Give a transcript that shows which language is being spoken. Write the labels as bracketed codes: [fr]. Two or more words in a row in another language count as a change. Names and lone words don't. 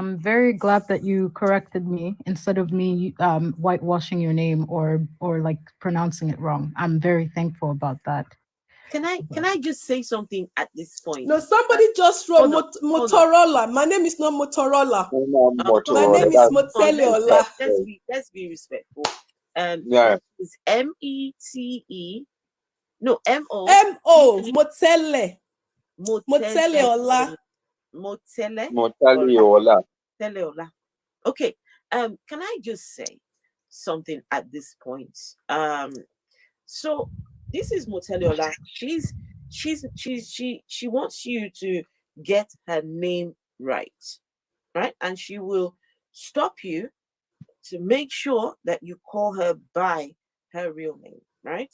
[en] I'm very glad that you corrected me instead of me whitewashing your name or like pronouncing it wrong. I'm very thankful about that. Can I just say something at this point? No, somebody just wrote Motorola. My name is not Motorola. My name is Moteleola. Let's be respectful. It's M-E-T-E. No, M-O. M-O. Motele. Moteleola. Moteleola. Okay. Can I just say something at this point? So this is Moteleola. She wants you to get her name right? And she will stop you to make sure that you call her by her real name, right?